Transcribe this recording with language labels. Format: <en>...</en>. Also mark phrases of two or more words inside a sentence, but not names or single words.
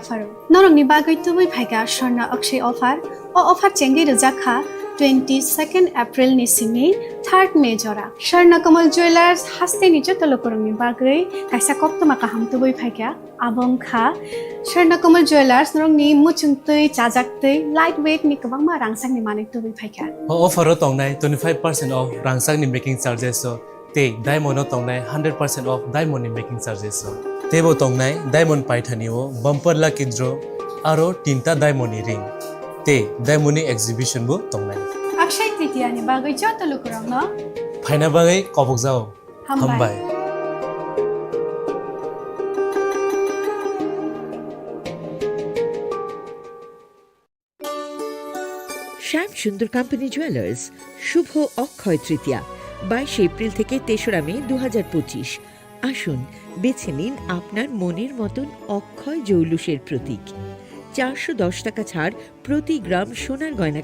<trp>faru norong ni bagoi tubui phaiga Sharna Akshay offer o offer chengi rujakha 22nd April ni simi 3rd May jora Sharna Kamal Jewelers hastini joto lukurang ni bagoi kaisa koktoma kaham tubui phaiga abong kha Sharna Kamal Jewelers norong ni muchungtui chajaktui lightweight ni kabangma rangsang ni manik tubui phaiga offer tongnai</trp> <en>25% off</en> <trp>rangsang ni</trp> <en>making charges</en> <trp>so te diamond tongnai</trp> <en>100% off</en> <trp>diamond ni</trp> <en>making charges</en> <trp>so tebo tongnai diamond paithani o</trp> <en>bumper lucky draw</en> <trp>aro tinta diamond ni ring te diamond ni exhibition bu tongnai Akshaya Tritiya ni bagoi joto lukurang no phaina bagai kobok jao hambai</trp> <bn>শ্যাম সুন্দর কোম্পানি জুয়েলার্স শুভ অক্ষয় তৃতীয়া 22 এপ্রিল থেকে 3রা মে 2025 আসুন বেছে নিন আপনার মনের মতন অক্ষয় জৌলুসের প্রতীক 410 টাকা ছাড় প্রতি গ্রাম সোনার গয়না</bn>